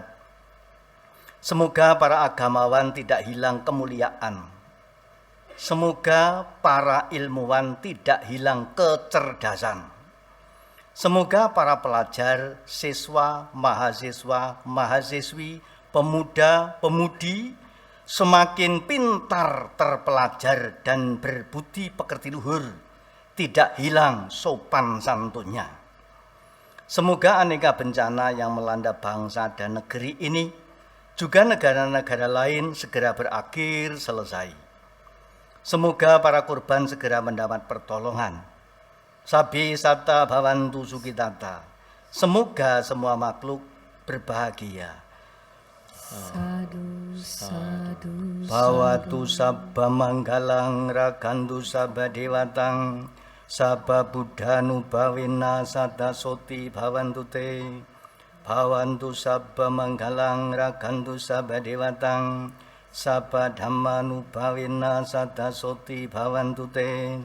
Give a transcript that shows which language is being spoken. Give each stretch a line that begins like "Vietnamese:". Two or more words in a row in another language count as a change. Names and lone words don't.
Indonesian: semoga para agamawan tidak hilang kemuliaan, semoga para ilmuwan tidak hilang kecerdasan, semoga para pelajar, siswa, mahasiswi, pemuda, pemudi semakin pintar terpelajar dan berbudi pekerti luhur, tidak hilang sopan santunnya. Semoga aneka bencana yang melanda bangsa dan negeri ini, juga negara-negara lain segera berakhir selesai. Semoga para korban segera mendapat pertolongan.
Pali: Sabi sata bhavantu sukitata.
Indonesian: Semoga semua makhluk berbahagia.
Pali: Sadu, sadu, Bhawatu sabba manggalang rakantu sabba dewatang sabba buddhanu bhavina sada soti bhavantu te. Bhavantu sabba manggalang rakantu sabba dewatang sabba dhammanu bhavina sada soti bhavantu te.